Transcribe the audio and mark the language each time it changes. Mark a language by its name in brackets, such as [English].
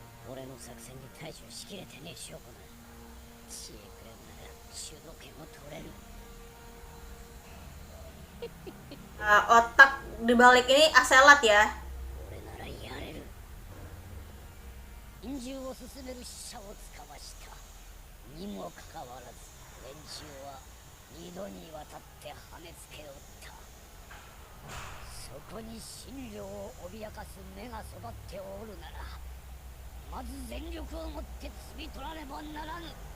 [Japanese] 俺の作戦に対処しきれてねえ証拠だ。知恵くれるなら主導権を取れる。 [Indonesian] Otak dibalik ini Aselat ya. [Japanese] 俺ならやれる。陰獣を進める使者をつかましたにもかかわらず、連中は二度にわたって跳ねつけおった。そこに真理を脅かす目が育っておるなら、まず全力をもって摘み取らねばならぬ。